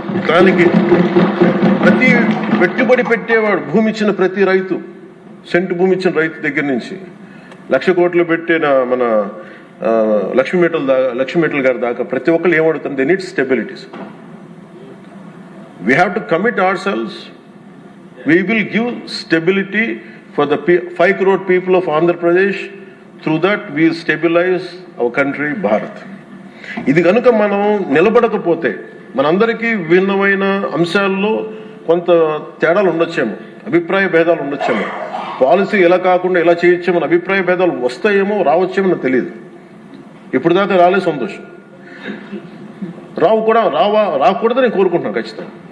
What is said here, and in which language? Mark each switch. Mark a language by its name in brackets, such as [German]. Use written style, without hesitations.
[Telugu] దానికి ప్రతి పెట్టుబడి పెట్టేవాడు, భూమి ఇచ్చిన ప్రతి రైతు, సెంటు భూమి ఇచ్చిన రైతు దగ్గర నుంచి 1,00,000 కోట్లు పెట్టిన మన లక్ష్మీ గారి దాకా ప్రతి ఒక్కరు ఏమడుతుంది, [English] They need stabilities. We have to commit ourselves. We will give stability for the 5 crore people of Andhra Pradesh. Through that, we will stabilize our country, Bharat. [Telugu] ఇది కనుక మనం నిలబడకపోతే మనందరికీ భిన్నమైన అంశాల్లో కొంత తేడాలు ఉండొచ్చేమో, అభిప్రాయ భేదాలు ఉండొచ్చేమో, పాలసీ ఎలా కాకుండా ఎలా చేయొచ్చేమో అభిప్రాయ భేదాలు వస్తాయేమో రావచ్చేమో నాకు తెలియదు. ఇప్పుడు దాకా రాలే, సంతోషం. రాకూడదని నేను కోరుకుంటున్నాను ఖచ్చితంగా.